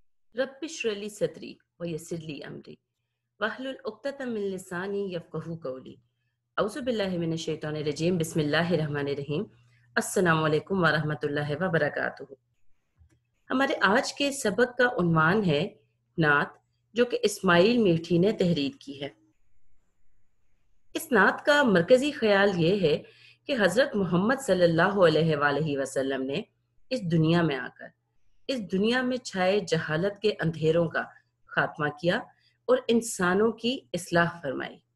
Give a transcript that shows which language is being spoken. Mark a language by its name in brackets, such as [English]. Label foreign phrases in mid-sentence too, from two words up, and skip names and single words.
[Arabic] رب اشرح لي صدري ويسر لي أمري واحلل عقدة من لساني يفقهوا قولي. أعوذ بالله من الشيطان الرجيم۔ بسم الله الرحمن الرحيم. السلام عليكم ورحمة الله وبركاته. [Urdu] ہمارے آج کے سبق کا عنوان ہے نعت، جو کہ اسماعیل میٹھی نے تحریر کی ہے. اس نعت کا مرکزی خیال یہ ہے کہ حضرت محمد [Arabic] صلى الله عليه وسلم [Urdu] نے اس دنیا میں آ کر اس دنیا میں چھائے جہالت کے اندھیروں کا خاتمہ کیا اور انسانوں کی اصلاح فرمائی.